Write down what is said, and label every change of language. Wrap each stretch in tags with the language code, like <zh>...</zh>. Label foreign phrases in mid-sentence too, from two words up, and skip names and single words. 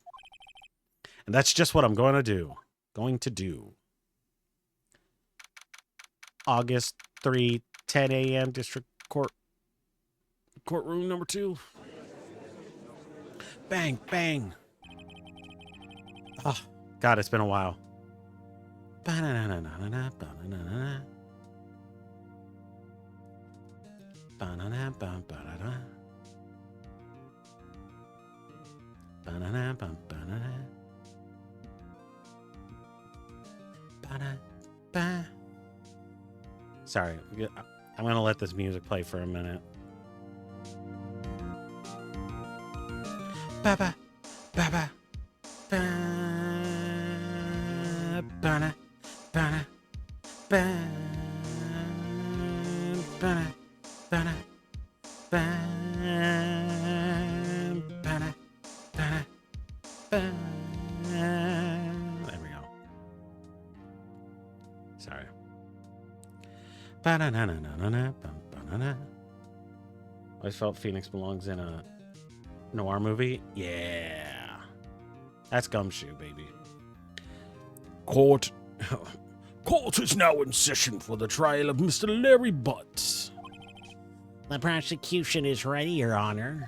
<en>And that's just what I'm going to do. August 3, 10 a.m. District Courtroom number 2. Bang, bang. Oh, God, it's been a while. Ba-na-na-na-na-na, ba-na-na-na. Ba-na-na-ba-ba-da-da. Ba-na-na-ba-ba-da-da. Ba-na-ba. Sorry, I'm going to let this music play for a minute. Ba-ba, ba-ba, ba, ba-na, ba-na, ba, ba-na, ba-na, ba, ba-na, ba-na, ba. There we go. Sorry. Ba-na-na-na-na-na, ba-na-na. I felt Phoenix belongs in a noir movie? Yeah. That's Gumshoe, baby. Court is now in session for the trial of Mr. Larry Butts. The prosecution is ready, Your Honor.</en>